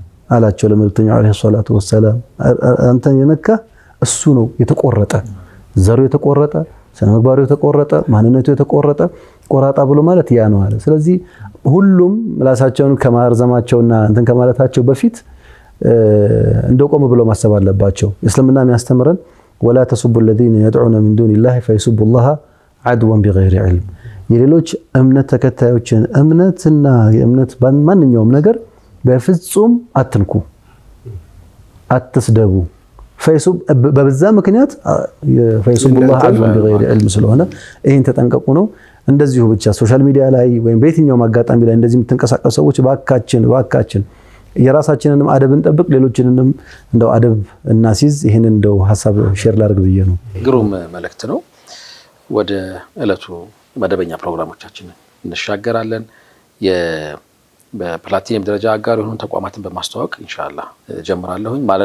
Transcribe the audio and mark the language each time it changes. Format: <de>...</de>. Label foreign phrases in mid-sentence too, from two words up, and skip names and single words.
<am>አላቸው ለመልእክተኛው</am> <ar>عليه الصلاة والسلام።</ar> <am>አንተን የነካ እሱ ነው የተቆረጠ፣ ዘሩ የተቆረጠ፣ ስነ ምግባሩ የተቆረጠ፣ ማንነቱ የተቆረጠ። ቆራጣ ብሎ ማለት ያ ነው አለ። ስለዚህ ሁሉም ምላሳቸውን ከማርዘማቸውና እንትን ከማለታቸው በፊት እንደው ቆም ብሎ ማሰብ አለባቸው። እስልምና የሚያስተምረን</am> <ar>ولا تسبوا الذين يدعون من دون الله فيسبوا الله عدوا بغير علم።</ar> <am>የሌሎች እምነት ተከታዮችን እምነትና የእምነት ማንኛውም ነገር በፍጹም አትንኩ፣ አትስደቡ። በበዛ ምክንያት</am> <ar>فيسبوا الله عدوا بغير علم</ar> <am>ስለሆነ ይሄን ተጠንቀቁ ነው። እንደዚሁ ብቻ</am> <en>social media</en> <am>ላይ ወይም በየትኛውም አጋጣሚ ላይ እንደዚህ የምትንቀሳቀሱ ሰዎች ባካችን የራሳችንንም አደብ እንጠብቅ፣ ሌሎችንንም እንደው አደብ እናሲዝ። ይሄንን እንደው ሐሳብ ሼር ላድርግ ብዬ ነው። ግሩም መልእክት ነው። ወደ ዕለቱ መደበኛ ፕሮግራሞቻችን እንሻገራለን። በፕላቲኒየም ደረጃ አጋር የሆኑ ተቋማትን በማስተዋወቅ ኢንሻአላህ ጀምራለሁኝ። ማለዳ</am>